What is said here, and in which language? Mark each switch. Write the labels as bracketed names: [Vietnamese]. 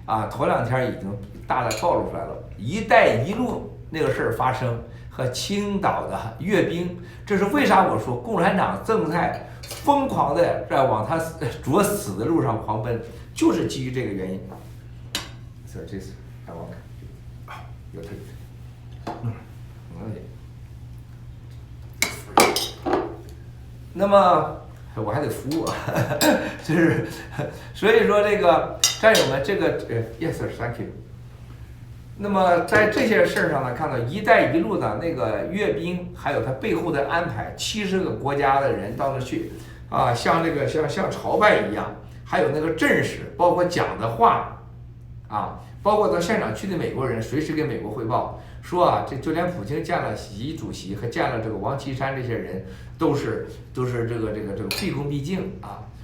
[Chinese] 头2天已经大概暴露出来了。一带一路那个事儿发生和青岛的阅兵，这是为啥？我说共产党正在疯狂的在往他着死的路上狂奔，就是基于这个原因。 [English] So this I want you take it. [Chinese] 那么我还得服务，就是所以说这个战友们，这个 [English] yes sir thank you。 [Chinese] 那么在这些事儿上呢，看到“一带一路”的那个阅兵，还有它背后的安排，70个国家的人到那去，像像朝拜一样，还有那个阵势，包括讲的话，包括到现场去的美国人，随时给美国汇报说这就连普京见了习主席和见了这个王岐山这些人，都是这个毕恭毕敬啊。